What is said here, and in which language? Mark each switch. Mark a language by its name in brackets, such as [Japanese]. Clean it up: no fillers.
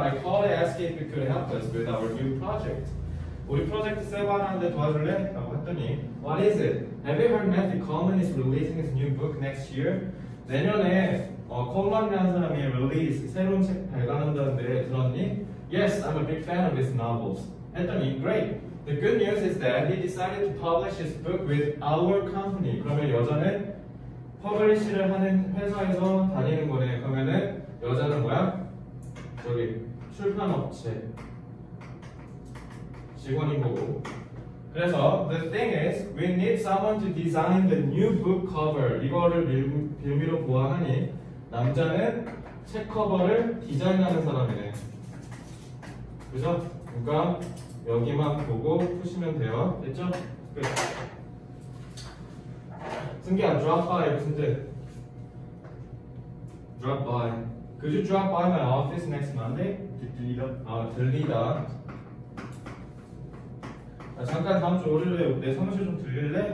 [English] I called to ask if you could help us with our new project. [Korean] 우리 프로젝트 세바하는데 도와줄래? 라고 했더니 [English] What is it? Have you heard Matthew Coleman is releasing his new book next year? [Korean] 내년에 콜먼이라는 사람이 release 새로운 책 발간한다는데 들었니? [English] Yes, I'm a big fan of his novels. [Korean] 했더니 [English] Great. The good news is that he decided to publish his book with our company. [Korean] 그러면 여자는 퍼블리시를 하는 회사에서 다니는 거네. 그러면은 여자는 뭐야? 저기 출판업체 직원인 거고. 그래서 [English] the thing is, we need someone to design the new book cover. [Korean] 이거를 빌미로 보아하니 남자는 책 커버를 디자인하는 사람이네. 그죠? 그러니까 여기만 보고 푸시면 돼요. 됐죠? 끝. 승기야, drop by 무슨 뜻? [English] Drop by. Could you drop by my office next Monday? [Korean] 들리다. 들리다. 잠깐 다음 주 월요일에 내 사무실 좀 들릴래?